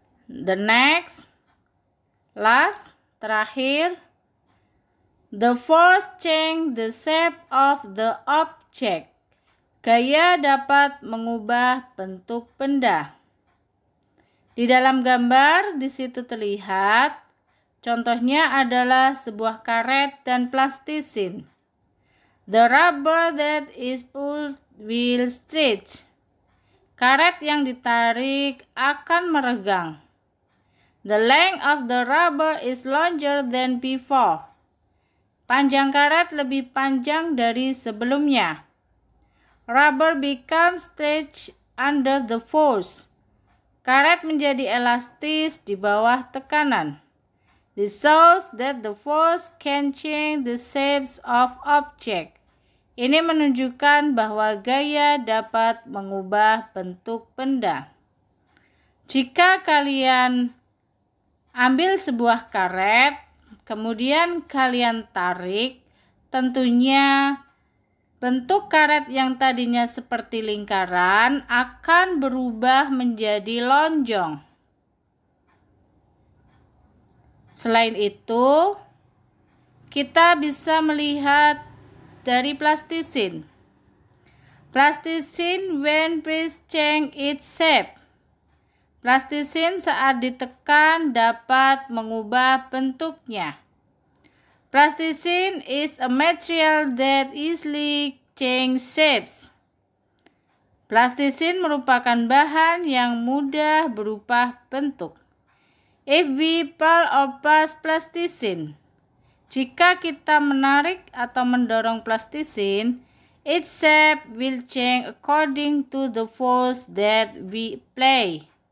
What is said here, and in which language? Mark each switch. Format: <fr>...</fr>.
<en>The next,</en> <id>terakhir,</id> <en>the force change the shape of the object.</en> <id>Gaya dapat mengubah bentuk benda. Di dalam gambar di situ terlihat, contohnya adalah sebuah karet dan plastisin.</id> <en>The rubber that is pulled will stretch.</en> <id>Karet yang ditarik akan meregang.</id> <en>The length of the rubber is longer than before.</en> <id>Panjang karet lebih panjang dari sebelumnya.</id> <en>Rubber becomes stretched under the force.</en> <id>Karet menjadi elastis di bawah tekanan.</id> <en>This shows that the force can change the shapes of object.</en> <id>Ini menunjukkan bahwa gaya dapat mengubah bentuk benda. Jika kalian ambil sebuah karet, kemudian kalian tarik, tentunya bentuk karet yang tadinya seperti lingkaran akan berubah menjadi lonjong. Selain itu, kita bisa melihat dari plastisin.</id> <en>Plastisin when pressed change its shape.</en> <id>Plastisin saat ditekan dapat mengubah bentuknya.</id> <en>Plastisin is a material that easily change shapes.</en> <id>Plastisin merupakan bahan yang mudah berubah bentuk.</id> <en>If we pull or push plastisin,</en> <id>jika kita menarik atau mendorong plastisin,</id> <en>its shape will change according to the force that we apply.</en>